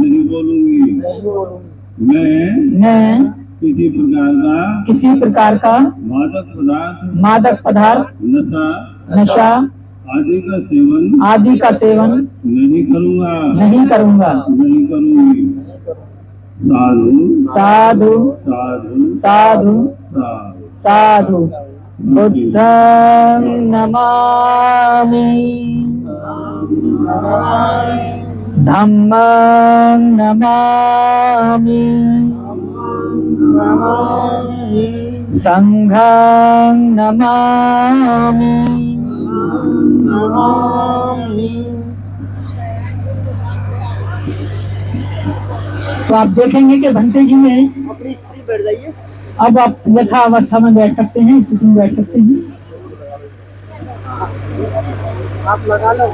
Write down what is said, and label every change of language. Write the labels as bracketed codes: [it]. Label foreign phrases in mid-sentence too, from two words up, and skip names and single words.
[hi] मैं किसी प्रकार का मादक पदार्थ नशा आदि का सेवन आदि का सेवन नहीं करूँगा, नहीं करूँगा, नहीं करूँगी। साधु [pi] साधु साधु साधु साधु साधु बुद्धं नमामि, धम्मं नमामि, संघं नमामि। [hi] तो आप देखेंगे कि भंते जी में अपनी स्थिति बैठ जाइए। अब आप यथा अवस्था में बैठ सकते हैं, स्थिति में बैठ सकते हैं। आप लगा लो।